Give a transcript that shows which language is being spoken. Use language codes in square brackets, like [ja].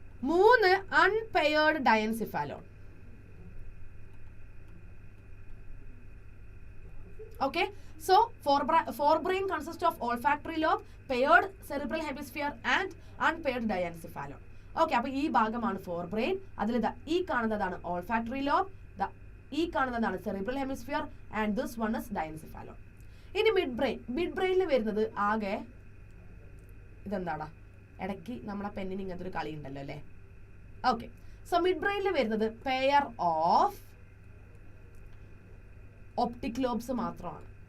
[ml] 3 അൺപെയേർഡ് ഡയൻസിഫാലോൺ. [en] Okay, so forebrain consists of olfactory lobe, paired cerebral hemisphere and unpaired diencephalon. [ml] Okay, അപ്പോൾ ഈ ഭാഗമാണ് forebrain. അതിൽ ഈ കാണുന്നതാണ് olfactory lobe, ഈ കാണുന്നതാണ് cerebral hemisphere [en] and this one is diencephalon. [ml] ഇനി mid brainൽ വരുന്നത് ആകെ ഇതെന്താടാ, ഇടയ്ക്ക് നമ്മളെ പെന്നിന് ഇങ്ങനത്തെ ഒരു കളി ഉണ്ടല്ലോ അല്ലേ. ഓക്കെ, സോ മിഡ് ബ്രെയിനിൽ വരുന്നത് പെയർ ഓഫ് ഒപ്റ്റിക് ലോബ്സ് മാത്രമാണ്.